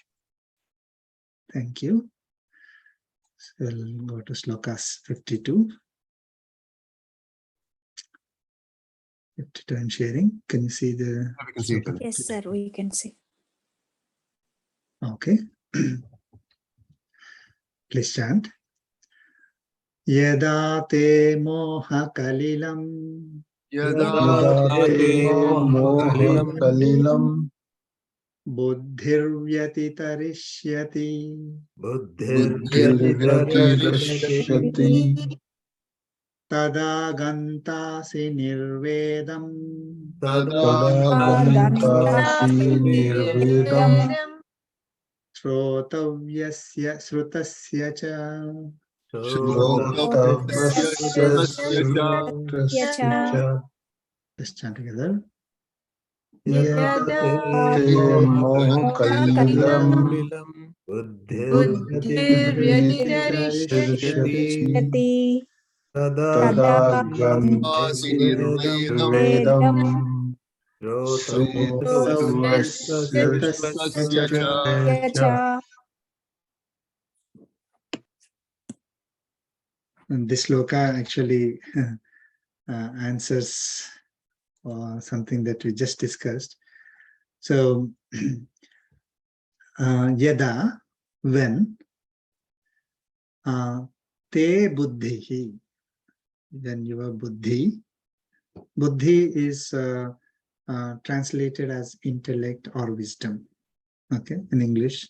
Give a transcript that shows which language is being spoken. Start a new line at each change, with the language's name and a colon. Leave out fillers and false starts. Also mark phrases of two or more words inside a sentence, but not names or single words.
English: Thank you. So we'll go to Slokas 52. 52 and sharing. Can you see the? Yes, sir, we can see. Okay. Please chant.
Sanskrit: यदा ते मोह कलिलं. यदा ते मोह कलिलं बुद्धिर् तरिष्यति. बुद्धिर्व्यतितरिष्यति तदा गन्तासि निर्वेदं. तदा गन्तासि निर्वेदं श्रोतव्यस्य श्रुतस्य च. श्रोतव्यस्य श्रुतस्य च.
English: Let's chant together.
Sanskrit: यदा ते मोह कलिलं बुद्धिर्व्यतितरिष्यति तदा गन्तासि निर्वेदं श्रोतव्यस्य च.
English: And this sloka actually answers something that we just discussed. So, yada, when,
Sanskrit: ते बुद्धिः,
English: when your buddhi, buddhi is translated as intellect or wisdom, okay, in English.